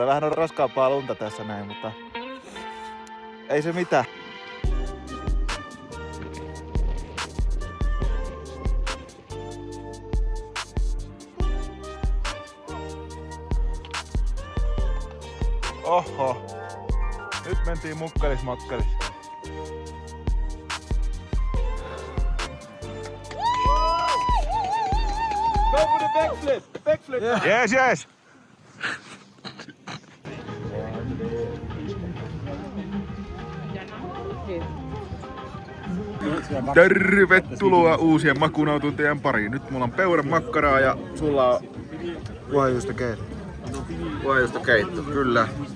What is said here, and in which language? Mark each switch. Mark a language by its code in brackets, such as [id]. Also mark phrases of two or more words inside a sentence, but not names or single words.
[fi] Vähän on raskaampaa lunta tässä näin, mutta ei se mitään. Oho, nyt mentiin mukkalis-makkalis. [en] Go for the backflip! Backflip! Yeah. Yes, yes! [fi] Tervetuloa uusien makunautuntien pariin. Nyt mulla on peuran makkaraa ja sulla on Vuojuusta keitto. vuojuusta keitto, kyllä.